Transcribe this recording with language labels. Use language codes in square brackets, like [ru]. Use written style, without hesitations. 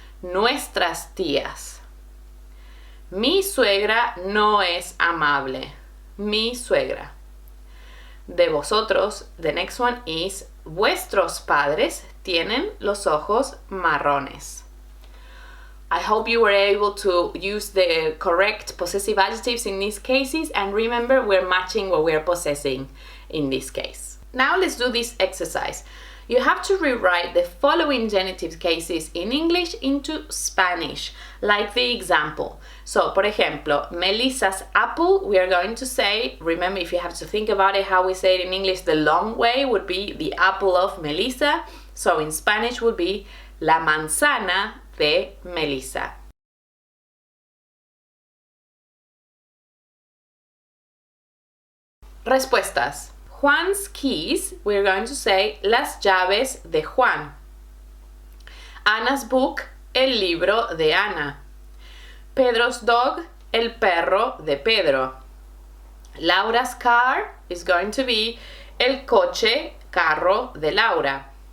[es] Nuestras tías. Mi suegra no es amable. Mi suegra. De vosotros, [en] the next one is [es] vuestros padres tienen los ojos marrones. [en] I hope you were able to use the correct possessive adjectives in these cases, and remember, we're matching what we're possessing in this case. Now let's do this exercise. You have to rewrite the following genitive cases in English into Spanish, like the example. So, [es] por ejemplo, [en] Melissa's apple, we are going to say, remember, if you have to think about it, how we say it in English, the long way would be the apple of Melissa. So in Spanish would be [es] la manzana de Melissa. [en] Respuestas. Juan's keys, we're going to say [es] las llaves de Juan. [en] Anna's book, [es] el libro de Ana. [en] Pedro's dog, [es] el perro de Pedro. [en] Laura's car is going to be [es] el coche, carro de Laura.